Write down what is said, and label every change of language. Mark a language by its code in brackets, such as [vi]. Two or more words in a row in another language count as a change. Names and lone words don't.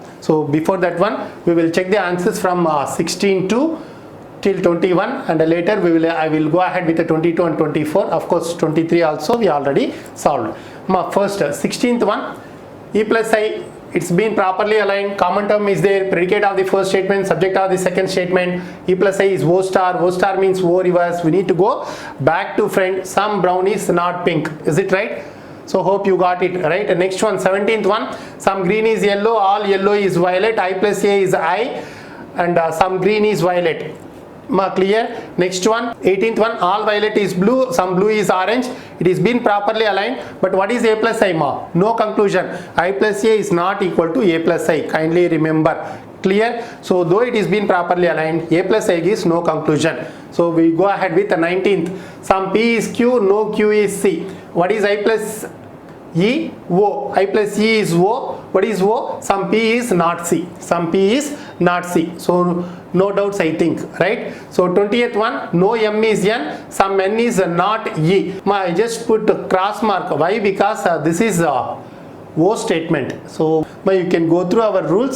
[en] So before that one, we will check the answers from 16 to till 21, and later I will go ahead with the 22 and 24. Of course 23 also we already solved. First 16th one, E plus I, it's been properly aligned. Common term is there, predicate of the first statement, subject of the second statement. E plus I is O star. O star means O reverse. We need to go back to front. Some brown is not pink. Is it right? So hope you got it right. Next one, 17th one, some green is yellow, all yellow is violet. I plus A is I, and some green is violet. Clear? Next one, 18th one, all violet is blue, some blue is orange. It is been properly aligned. But what is A plus I? No conclusion. I plus A is not equal to A plus I. Kindly remember. Clear? So though it is been properly aligned, A plus I gives no conclusion. So we go ahead with the 19th. Some P is Q, no Q is C. What is I plus E? O. I plus E is O. What is O? Some P is not C. Some P is not C. So no doubts, I think, right? So 20th one, no M is N, some N is not E. I just put cross mark. Why? Because this is O statement. So you can go through our rules.